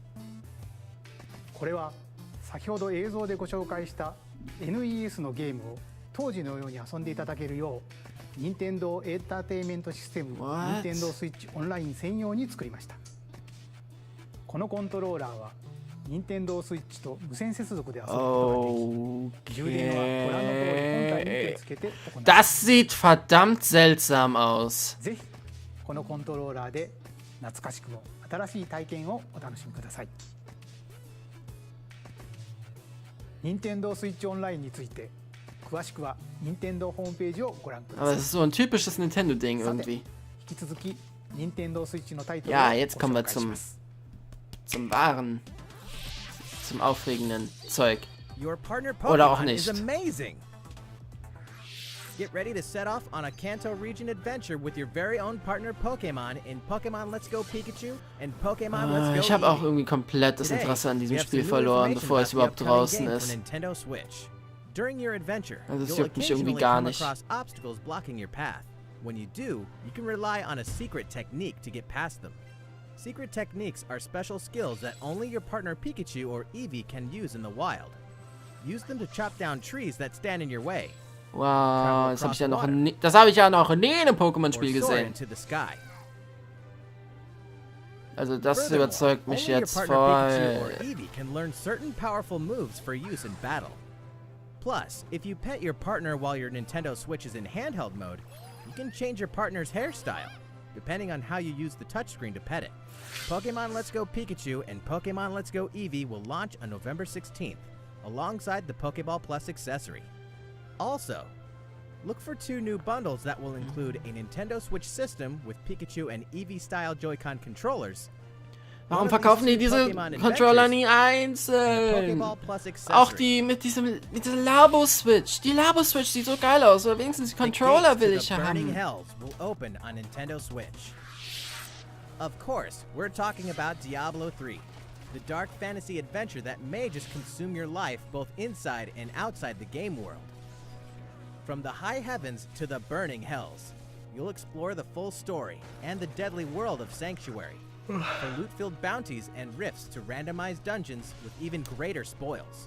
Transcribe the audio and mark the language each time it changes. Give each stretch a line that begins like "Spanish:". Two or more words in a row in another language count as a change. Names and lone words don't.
Japanese: これは先ほど映像でご紹介した NES のゲームを当時のように遊んでいただけるよう任天堂エンターテインメントシステム任天堂スイッチオンライン専用に作りました。このコントローラーは任天堂スイッチと無線接続で遊ぶことができ、充電はご覧の通り本体に手をつけて行います。
German: Das sieht verdammt seltsam aus.
Japanese: ぜひこのコントローラーで懐かしくも新しい体験をお楽しみください。任天堂スイッチオンラインについて詳しくは任天堂ホームページをご覧くだ
German: Aber
Japanese: さ
German: es
Japanese: い。
German: ist so ein typisches Nintendo-Ding
Japanese: さて
German: irgendwie.
Japanese: 引き続き任天堂スイッチのタイトルを
German: Ja,
Japanese: ご
German: jetzt kommen wir
Japanese: 紹介します。
German: zum Wahren. zum aufregenden Zeug.
English: Your partner
German: Oder auch
English: Pokemon is
German: nicht.
English: amazing. Get ready to set off on a Kanto region adventure with your very own partner Pokemon in Pokemon Let's Go Pikachu and Pokemon Let's Go
German: Ich habe auch
English: Eevee.
German: irgendwie komplett das
English: Today,
German: Interesse an
English: we
German: diesem
English: have
German: Spiel
English: some new
German: verloren,
English: information
German: bevor
English: about
German: es
English: the
German: überhaupt
English: upcoming
German: draußen
English: game for ist. Nintendo Switch. During your adventure,
German: Also es
English: you'll
German: juckt mich irgendwie
English: occasionally
German: gar
English: come
German: nicht.
English: across obstacles blocking your path. When you do, you can rely on a secret technique to get past them. Secret techniques are special skills that only your partner Pikachu or Eevee can use in the wild. Use them to chop down trees that stand in your way,
German: Wow, das habe ich ja noch nie, das habe ich ja noch nie in einem
English: or
German: Pokémon-Spiel
English: soar
German: gesehen.
English: into the sky.
German: Also das
English: Furthermore,
German: überzeugt mich
English: only your
German: jetzt
English: partner Pikachu or
German: voll.
English: Eevee can learn certain powerful moves for use in battle. Plus, if you pet your partner while your Nintendo Switch is in handheld mode, you can change your partner's hairstyle, depending on how you use the touchscreen to pet it. Pokemon Let's Go Pikachu and Pokemon Let's Go Eevee will launch on November 16th, alongside the Pokeball Plus accessory. Also, look for 2 new bundles that will include a Nintendo Switch system with Pikachu and Eevee-style Joy-Con controllers.
German: Warum verkaufen die diese Controller nie einzeln? Auch die mit dieser Labo-Switch. Die Labo-Switch sieht so geil aus. Oder wenigstens die Controller will ich haben.
English: Will open on Nintendo Switch. Of course, we're talking about Diablo 3, the dark fantasy adventure that may just consume your life both inside and outside the game world. From the high heavens to the burning hells, you'll explore the full story and the deadly world of Sanctuary, for loot-filled bounties and rifts to randomized dungeons with even greater spoils.